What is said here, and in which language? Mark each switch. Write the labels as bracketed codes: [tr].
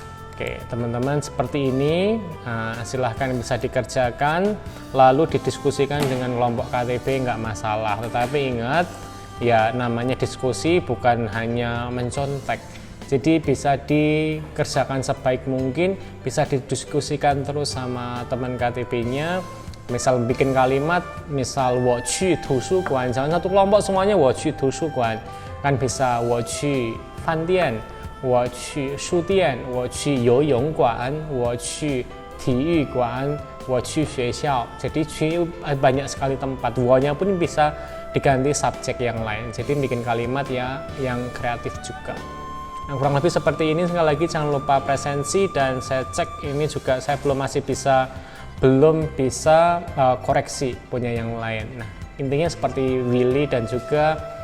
[id] Oke, teman-teman, seperti ini silahkan bisa dikerjakan, lalu didiskusikan dengan kelompok KTB, nggak masalah. Tetapi ingat, ya namanya diskusi bukan hanya mencontek. Jadi bisa dikerjakan sebaik mungkin, bisa didiskusikan terus sama teman KTB-nya. Misal bikin kalimat, misal [zh] 我去图书馆, [id] jangan satu kelompok semuanya 我去图书馆, kan bisa [zh] 我去饭店, 我去书店, 我去游泳馆, 我去体育馆, 我去学校. [id] Jadi banyak sekali tempat, 我nya pun bisa diganti subjek yang lain. Jadi bikin kalimat ya yang kreatif juga. Nah, kurang lebih seperti ini. Sekali lagi jangan lupa presensi, dan saya cek ini juga saya belum bisa koreksi punya yang lain. Nah, intinya seperti Willy dan juga